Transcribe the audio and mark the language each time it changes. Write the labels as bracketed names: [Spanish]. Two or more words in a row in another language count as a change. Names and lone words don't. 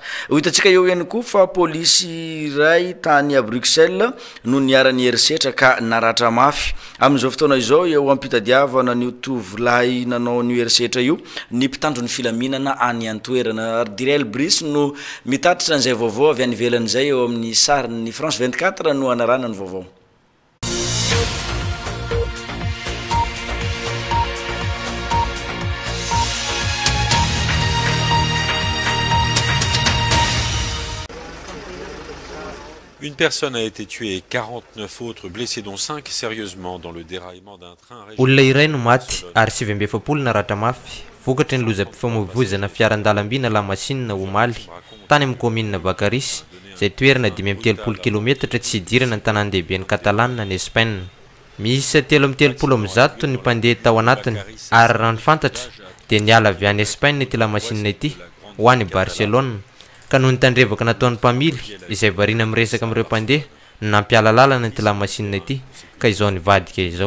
[Malagasy] Hitantsika eo ihany koa fa polisy iray tany a Bruxelles no niara-ny herisetra ka naratra mafy. Amin'izao fotoana izao eo ampitadiavana ny tovolahy nanao ny herisetra io ny mpitandro ny filaminana any antoerana. Direl Brice no mitatitra an'izay vaovao avy any ivelan'izay eo amin'ny sarin'ny France 24 no anarana ny vaovao. [French] Une personne a été tuée et 49 autres blessés, dont 5 sérieusement dans le déraillement d'un train. [Malagasy] Olona iray no maty ary 7 naratra mafy vokatry ny lozam-pifamoivoizana fiaran-dalamby na lamasinina omaly tany amin'ny commune Bakaris izay toerana 530 kilometatra tsy idirana ny tanan-dehibe ny Catalane ny Espagne. Misy 330 ny mpandeha tao anatiny ary raha ny fantatra dia niala avy any Espagne ity lamasinina ity ho any Barcelone ka noho ny tandrevaka nataon'ny mpamily izay variana miresaka amin'ireo mpandeha nampiala lalana ity lamasinina ity ka izao nivadika izao.